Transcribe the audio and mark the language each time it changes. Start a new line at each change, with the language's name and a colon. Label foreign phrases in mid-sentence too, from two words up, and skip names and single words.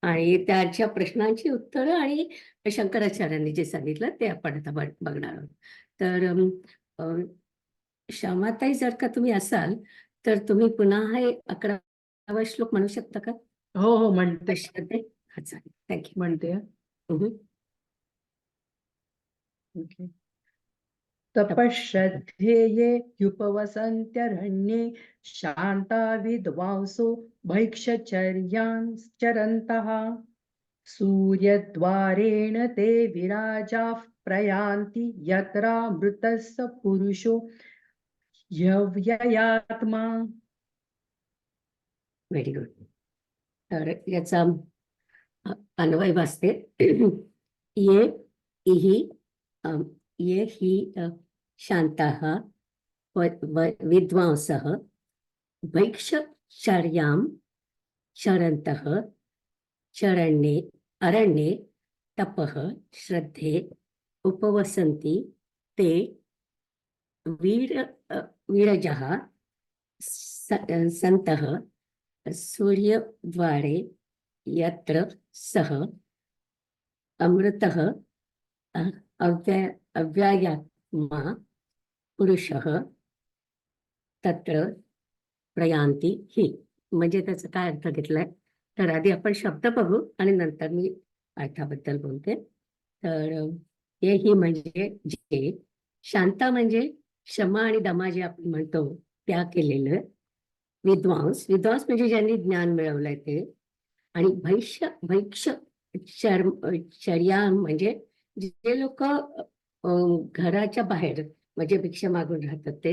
Marathi: आणि त्याच्या प्रश्नांची उत्तरं आणि शंकराचार्यांनी जे सांगितलं ते आपण आता बघणार आहोत. तर श्यामाताई, जर का तुम्ही असाल तर तुम्ही पुन्हा हे 11वा श्लोक म्हणू शकता का? हो हो म्हणते श्रद्धे. हा, चालेल. थँक्यू. म्हणते Mhm. ओके.
Sanskrit: तपश्रद्धेये ह्युपवसन्त्यरण्ये शान्ता विद्वांसो भैक्षचर्याञ्चरन्तः सूर्यद्वारेण ते विराजाः प्रयान्ति यत्रामृतस्य पुरुषो ह्यव्ययात्मा.
English: very good.
Marathi: तर याचा अन्वय वाचते.
Sanskrit: ये इहि ये हि शान्ताः विद्वांसः भैक्षचर्यां चरन्तः चरण्ये अरण्ये तपः श्रद्धे उपवसन्ति ते वीरजः सन्तः सूर्यद्वारे यत्र सः अमृतः अव्ययात्मा पुरुषः तत्र प्रयान्ति हि.
Marathi: म्हणजे त्याचा काय अर्थ घेतलाय, तर आधी आपण शब्द बघू आणि नंतर मी अर्थाबद्दल बोलते. तर हे ही म्हणजे जे, शांता म्हणजे क्षमा आणि दमा जे आपण म्हणतो त्या केलेलं, विद्वांस म्हणजे ज्यांनी ज्ञान मिळवलंय ते, आणि भैक्ष चर्या म्हणजे जे लोक घराच्या बाहेर म्हणजे भिक्षा मागून राहतात ते.